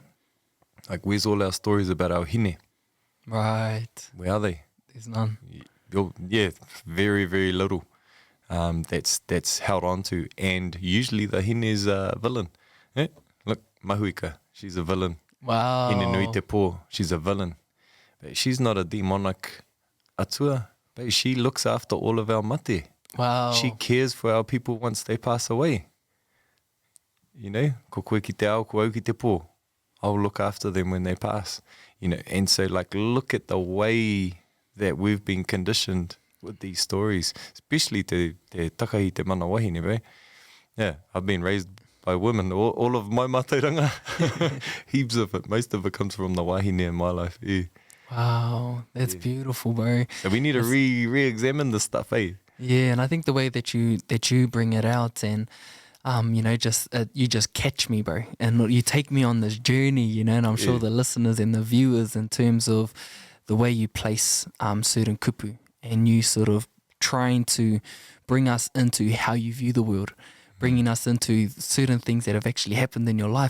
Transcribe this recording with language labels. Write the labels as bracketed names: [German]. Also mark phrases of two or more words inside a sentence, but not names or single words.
[English] Like, where's all our stories about our hine? Right. Where are they? There's none. Yeah, very, very little. That's held on to, and usually the hine is a villain. Look, Mahuika, she's a villain. Wow. Hine nui te pō, she's a villain. But she's not a demonic atua, but she looks after all of our mate. Wow. She cares for our people once they pass away. [Māori] Ko koe ki te ao, ko au ki te pō. [English] I'll look after them when they pass. And so, like, look at the way that we've been conditioned with these stories, especially [Māori] te takahi te mana wahine, [English] bro. Yeah, I've been raised by women, all of my mateiranga. Heaps of it. Most of it comes from the wahine in my life. Yeah. Wow, that's beautiful, bro. So we need to re-examine this stuff, eh? Yeah, and I think the way that you bring it out, and you just catch me, bro, and you take me on this journey, and I'm sure the listeners and the viewers, in terms of the way you place certain kupu, and you sort of trying to bring us into how you view the world, bringing us into certain things that have actually happened in your life.